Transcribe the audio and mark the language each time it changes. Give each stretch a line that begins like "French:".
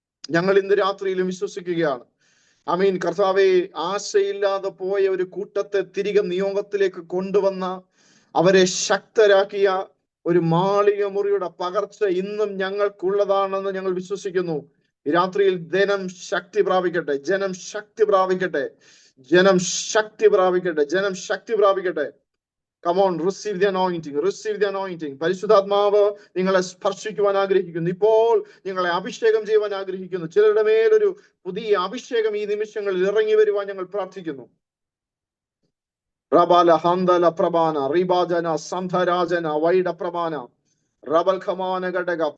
Malayalam: ഞങ്ങൾ ഇന്ന് രാത്രിയിലും വിശ്വസിക്കുകയാണ്. കർത്താവെ, ആശയില്ലാതെ പോയ ഒരു കൂട്ടത്തെ തിരികെ നിയോഗത്തിലേക്ക് കൊണ്ടുവന്ന, അവരെ ശക്തരാക്കിയ ഒരു മാളിക മുറിയുടെ പകർച്ച ഇന്നും ഞങ്ങൾക്കുള്ളതാണെന്ന് ഞങ്ങൾ വിശ്വസിക്കുന്നു. ഈ രാത്രിയിൽ ജനം ശക്തി പ്രാപിക്കട്ടെ, ജനം ശക്തി പ്രാപിക്കട്ടെ, ജനം ശക്തി പ്രാപിക്കട്ടെ, ജനം ശക്തി പ്രാപിക്കട്ടെ.
English: Come on, receive the anointing, receive the anointing.
Malayalam: പരിശുദ്ധാത്മാവ് നിങ്ങളെ സ്പർശിക്കുവാൻ ആഗ്രഹിക്കുന്നു. ഇപ്പോൾ നിങ്ങളെ അഭിഷേകം ചെയ്യുവാൻ ആഗ്രഹിക്കുന്നു. ചിലരുടെ മേലൊരു പുതിയ അഭിഷേകം ഈ നിമിഷങ്ങളിൽ ഇറങ്ങി വരുവാൻ ഞങ്ങൾ പ്രാർത്ഥിക്കുന്നു. റബാല ഹന്തല പ്രഭാന റിബാജന സന്ധരാജന വൈഡ പ്രഭാന റബൽ ഖമാന ഘടക.